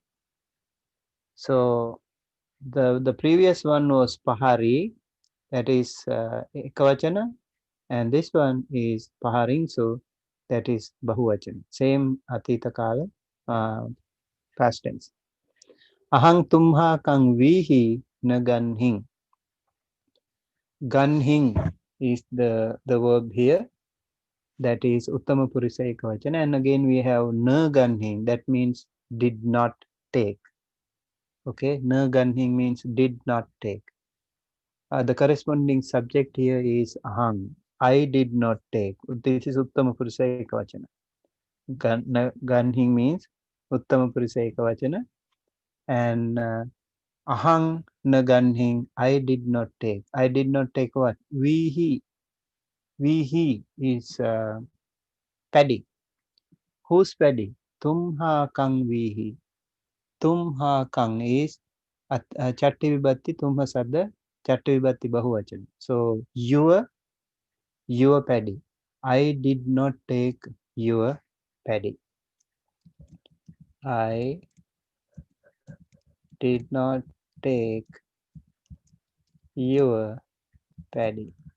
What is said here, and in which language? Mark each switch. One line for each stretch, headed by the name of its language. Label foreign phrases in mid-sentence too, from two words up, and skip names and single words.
English: So, the previous one was Pahari, that is Ekavachana, and this one is Paharinsu, that is Bahuvachana. Same
Pali: Atita Kala,
English: past tense.
Pali: Ahang tumha kang vihi na ganhing.
English: Ganhing is the verb here, that is
Pali: Uttama Purisa Ekavachana,
English: and again we have
Pali: na ganhing,
English: that means did not take. Okay,
Pali: na ganhing
English: means did not take. The corresponding subject here is ahang. I did not take. This is
Pali: Uttama Purusa Ekavachana. Ganhing means Uttama Purusa Ekavachana. And ahang na ganhing,
English: I did not take. I did not take what? We he is paddy. Who's paddy?
Pali: Tumha kang vihi. Tumha kang is Chatti Vibhatti, Tumha Sadda, Chatti Vibhatti Bahuvachana.
English: So your paddy. I did not take your paddy. I did not take your paddy.